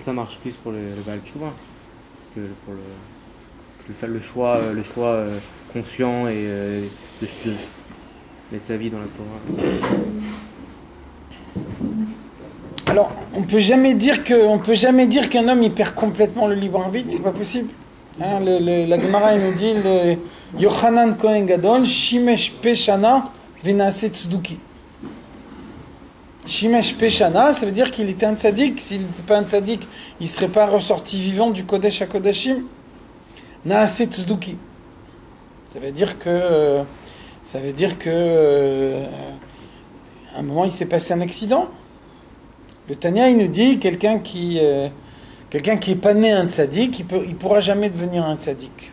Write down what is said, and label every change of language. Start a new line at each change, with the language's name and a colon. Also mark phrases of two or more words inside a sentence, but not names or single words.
French: Ça marche plus pour le Baal Tshuva que pour le choix conscient et de mettre sa vie dans la Torah. Alors, on peut jamais dire qu'un homme il perd complètement le libre arbitre, c'est pas possible. Hein, la Gemara nous dit le Yochanan
Hebrew: כהן גדול שימש פ׳ שנה ונעשה צדוקי. שימש פ׳ שנה,
French: ça veut dire qu'il était un tzaddik. S'il n'était pas un tzaddik, il ne serait pas ressorti vivant du
Hebrew: קודש הקודשים. נעשה צדוקי.
French: Ça veut dire que à un moment il s'est passé un accident. Le Tanya, il nous dit quelqu'un qui est pas né un tzaddik, il pourra jamais devenir un tzaddik.